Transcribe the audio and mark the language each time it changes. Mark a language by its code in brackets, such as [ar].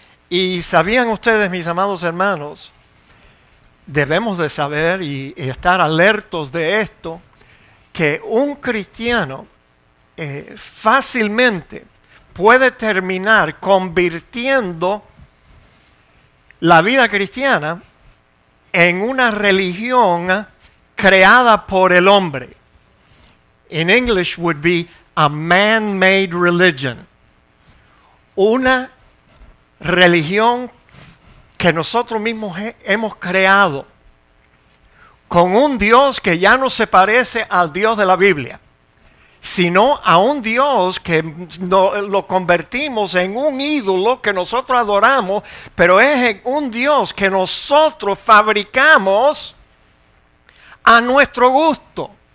[es] Y sabían ustedes, mis amados hermanos, debemos de saber y estar alertos de esto, que un cristiano fácilmente puede terminar convirtiendo la vida cristiana en una religión creada por el hombre. [en] In English would be a man-made religion. [es] Una religión que nosotros mismos hemos creado, con un Dios que ya no se parece al Dios de la Biblia, sino a un Dios que lo convertimos en un ídolo que nosotros adoramos, pero es un Dios que nosotros fabricamos a nuestro gusto.